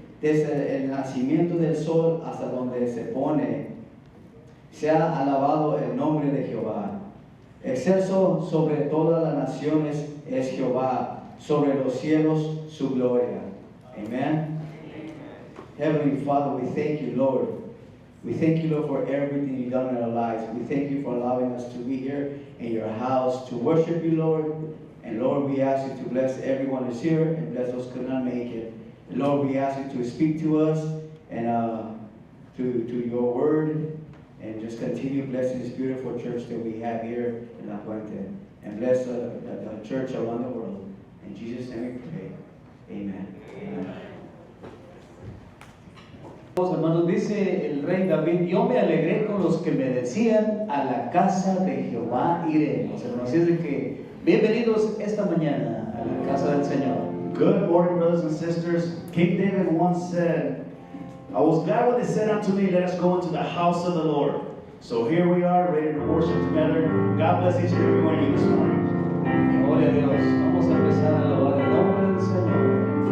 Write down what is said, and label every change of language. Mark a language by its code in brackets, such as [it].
[es] Desde el nacimiento del sol hasta donde se pone. Sea alabado el nombre de Jehová. Excelso sobre todas las naciones es Jehová. Sobre los cielos su gloria. [en] Amen. Heavenly Father, we thank you, Lord. We thank you, Lord, for everything you've done in our lives. We thank you for allowing us to be here in your house to worship you, Lord. And Lord, we ask you to bless everyone who's here and bless those who could not make it. And Lord, we ask you to speak to us and to your word and just continue blessing this beautiful church that we have here in La Puente. And bless the church around the world. In Jesus' name we pray. Amen. Amen. [es] Hermanos, dice el rey David, yo me alegré con los que me decían, a la casa de Jehová iremos. Hermanos, así es de que bienvenidos esta mañana a la casa del Señor. [en] Good morning, brothers and sisters. King David once said, I was glad when they said unto me, let us go into the house of the Lord. So here we are, ready to worship together. God bless each and every one of you this morning. [es] Gloria a Dios. Vamos a empezar a alabar el nombre del Señor.